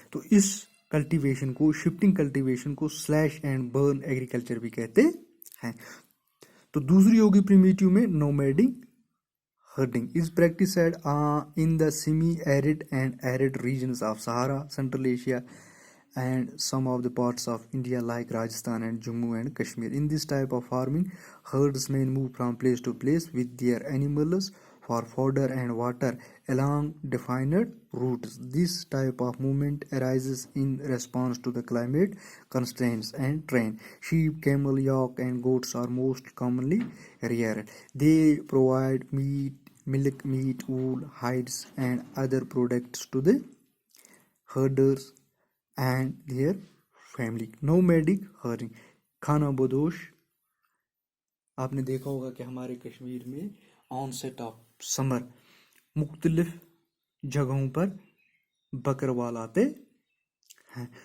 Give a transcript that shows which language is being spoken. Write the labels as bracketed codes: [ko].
[hi] तो इस कल्टीवेशन को, शिफ्टिंग कल्टीवेशन को स्लैश एंड बर्न एग्रीकल्चर भी कहते हैं. तो दूसरी होगी प्रिमिटिव में [en] Nomadic herding is practised in the semi arid and arid regions of Sahara, central Asia and some of the parts of India like Rajasthan and Jammu and Kashmir. In this type of farming, herdsmen move from place to place with their animals for fodder and water along defined routes. This type of movement arises in response to the climate constraints and terrain. Sheep, camel, yak and goats are most commonly reared. They provide milk, meat, wool, hides and other products to the herders and their family. Nomadic herding, [hi] खाना बदोश. आपने देखा होगा कि हमारे कश्मीर में onset of summer मुख्तलिफ जगहों पर बकरवाल आते हैं.